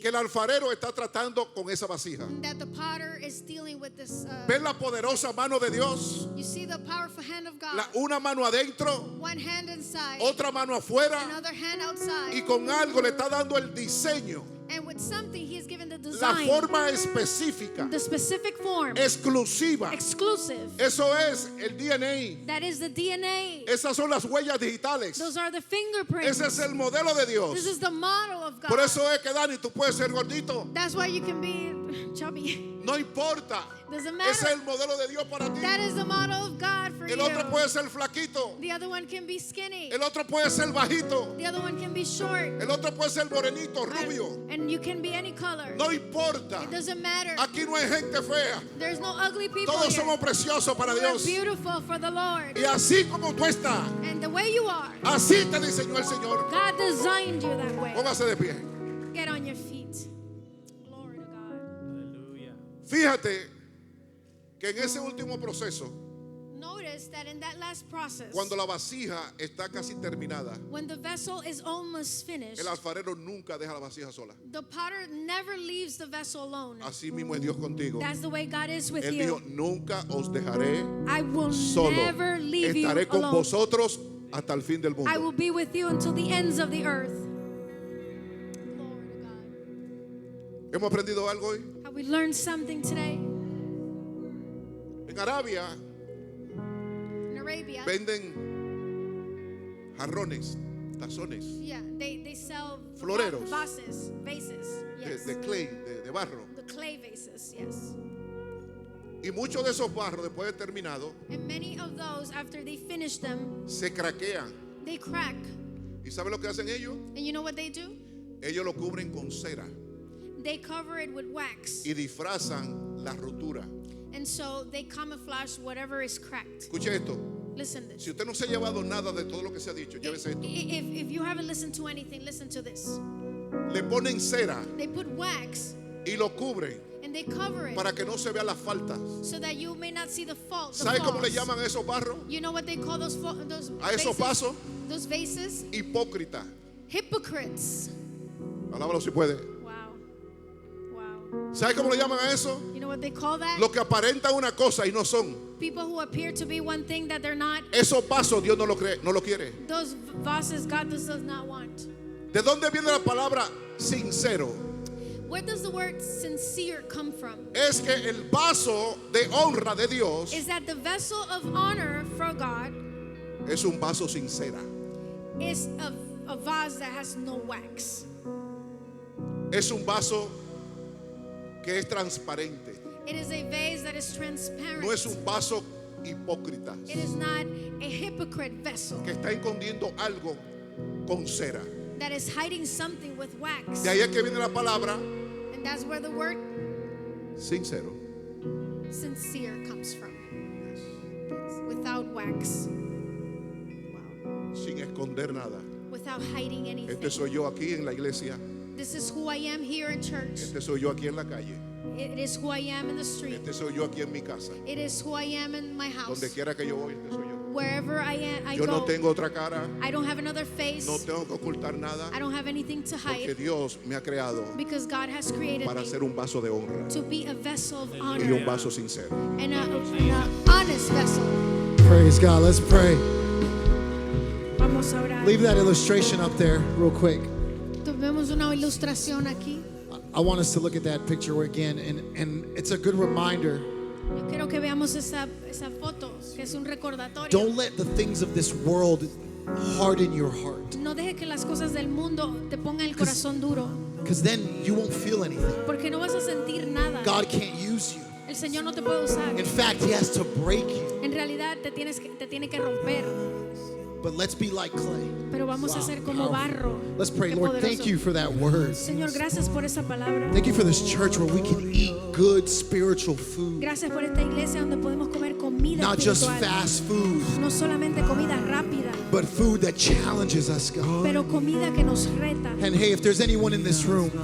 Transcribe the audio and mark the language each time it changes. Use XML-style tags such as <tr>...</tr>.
<es>que el alfarero está tratando con esa vasija.</es> <en>that the potter is dealing with this.</en> <es>¿Ven la poderosa mano de Dios?</es> <en>You see the powerful hand of God.</en> <es>Una mano adentro,</es> <en>One hand inside,</en> <es>otra mano afuera,</es> <en>another hand outside.</en> <es>y con algo le está dando el diseño,</es> <en>And with something, He's given the</en> <es>la</es> <en>design,</en> <es>forma específica,</es> <en>the specific form,</en> <es>exclusiva.</es> <en>exclusive.</en> <es>Eso es el DNA.</es> <en>That is the DNA.</en> <es>Esas son las huellas digitales.</es> <en>Those are the fingerprints.</en> <es>Ese es el modelo de Dios.</es> <en>This is the model of God.</en> <es>Por eso es que Dani, tú puedes ser gordito.</es> <en>That's why you can be chubby.</en> <es>No importa.</es> <en>Doesn't</en> <es>Ese es</es> <en>matter.</en> <es>el modelo de Dios para ti.</es> <en>That is the model of God for</en> <es>El</es> <en>you.</en> <es>otro puede ser flaquito.</es> <en>The other one can be skinny.</en> <es>El otro puede ser bajito.</es> <en>The other one can be short.</en> <es>El otro puede ser morenito, rubio.</es> <en>And you can be any color.</en> <es>No importa.</es> <en>It doesn't matter.</en> <es>Aquí no hay gente fea.</es> <en>There's no ugly people</en> <es>Todos</es> <en>here.</en> <es>somos preciosos para</es> <en>We're</en> <es>Dios.</es> <en>beautiful for the Lord.</en> <es>Y así como tú estás,</es> <en>And the way you are,</en> <es>así te diseñó el Señor.</es> <en>God designed you that way.</en> <es>Póngase de pie.</es> <en>Get on your feet. Glory to God.</en> <es>Aleluya. Fíjate que en ese último proceso,</es> <en>Notice that in that last process,</en> <es>cuando la vasija está casi terminada,</es> <en>when the vessel is almost finished,</en> <es>el alfarero nunca deja la vasija sola.</es> <en>the potter never leaves the vessel alone.</en> <es>Así mismo es Dios contigo.</es> <en>That's the way God is with</en> <es>Él</es> <en>you.</en> <es>dijo, nunca os dejaré</es> <en>I will</en> <es>solo.</es> <en>never leave you</en> <es>Estaré con</es> <en>alone.</en> <es>vosotros hasta el fin del</es> <en>I will</en> <es>mundo.</es> <en>be with you until the ends of the earth. Glory to God.</en> <es>¿Hemos aprendido algo hoy?</es> <en>Have we learned something today?</en> <es>En Arabia</es> <en>In Arabia,</en> <es>venden jarrones, tazones</es> <en>yeah, they sell</en> <es>Floreros.</es> <en>vases, yes.</en> <es>de clay, de barro.</es> <en>The clay vases, yes.</en> <es>Y muchos de esos barros, después de terminado,</es> <en>And many of those, after they finish them,</en> <es>se craquean.</es> <en>they crack.</en> <es>¿Y sabe lo que hacen ellos?</es> <en>And you know what they do?</en> <es>Ellos lo cubren con cera</es> <en>They cover it with wax.</en> <es>y disfrazan la rotura.</es> <en>And so they camouflage whatever is cracked.</en> <es>Escuche esto.</es> <en>Listen to this.</en> <es>Si usted no se ha llevado nada de todo lo que se ha dicho, llévese esto.</es> <en>If you haven't listened to anything, listen to this.</en> <es>Le ponen cera</es> <en>They put wax</en> <es>y lo cubren</es> <en>and they cover it</en> <es>para que no se vean las faltas.</es> <en>so that you may not see the fault. The</en> <es>¿Sabe cómo le</es> <en>flaws.</en> <es>llaman a esos barros?</es> <en>You know what they call those</en> <es>A esos vasos,</es> <en>Those vases?</en> <es>hipócrita.</es> <en>Hypocrites.</en> <es>Alábalo si puede.</es> <en>Wow. Wow.</en> <es>¿Sabe cómo le llaman a eso?</es> <en>You know what they call that?</en> <es>Lo que aparentan una cosa y no son.</es> <en>People who appear to be one thing that they're not.</en> <es>Esos vasos Dios no lo cree, no lo quiere.</es> <en>Those vases God does not want.</en> <es>¿De dónde viene la palabra sincero?</es> <en>Where does the word sincere come from?</en> <es>Es que el vaso de honra de Dios</es> <en>Is that the vessel of honor for God</en> <es>es un vaso sincera.</es> <en>is a vase that has no wax.</en> <es>Es un vaso que es transparente.</es> <en>It is a vase that is transparent.</en> <es>No es un vaso hipócrita</es> <en>It is not a hypocrite vessel</en> <es>que está escondiendo algo con cera.</es> <en>that is hiding something with wax.</en> <es>De ahí es que viene la palabra</es> <en>And that's where the word</en> <es>sincero.</es> <en>sincere comes from. Without wax. Wow.</en> <es>Sin esconder nada.</es> <en>Without hiding anything.</en> <es>Este soy yo aquí en la iglesia.</es> <en>This is who I am here in church.</en> <es>Este soy yo aquí en la calle.</es> <en>It is who I am in the street.</en> <es>Este soy yo aquí en mi casa.</es> <en>It is who I am in my house.</en> <es>Donde quiera que yo voy, este soy yo.</es> <en>Wherever I am, I</en> <es>Yo no</es> <en>go.</en> <es>tengo otra cara.</es> <en>I don't have another face.</en> <es>No tengo que ocultar nada.</es> <en>I don't have anything to</en> <es>Porque</es> <en>hide</en> <es>Dios me ha creado</es> <en>because God has created</en> <es>para</es> <en>me</en> <es>ser un vaso de honra</es> <en>to be a vessel of</en> <es>y</es> <en>honor</en> <es>un vaso sincero.</es> <en>and an honest vessel. Praise God. Let's pray.</en> <es>Vamos a orar.</es> <en>Leave that illustration up there real quick.</en> <es>Tomemos una ilustración aquí.</es> <en>I want us to look at that picture again, and it's a good reminder.</en> <es>Yo quiero que veamos esa foto, que es un recordatorio.</es> <en>Don't let the things of this world harden your heart,</en> <es>No deje que las cosas del mundo te pongan el corazón duro,</es> <en>because then you won't feel anything.</en> <es>porque no vas a sentir nada.</es> <en>God can't use you.</en> <es>El Señor no te puede usar.</es> <en>In fact, He has to break you.</en> <es>En realidad te tiene que romper.</es> <en>but let's be like clay.</en> <es>pero vamos a ser como barro.</es> <en>Let's pray.</en> <es>Qué</es> <en>Lord, thank</en> <es>poderoso.</es> <en>you for that word.</en> <es>Señor, gracias por esa palabra.</es> <en>Thank you for this church where we can eat good spiritual food,</en> <es>Gracias por esta iglesia donde podemos comer comida</es> <en>not just</en> <es>espiritual.</es> <en>fast food,</en> <es>No solamente comida rápida,</es> <en>but food that challenges us, God.</en> <es>pero comida que nos reta.</es> <en>And hey, if there's anyone in this room</en>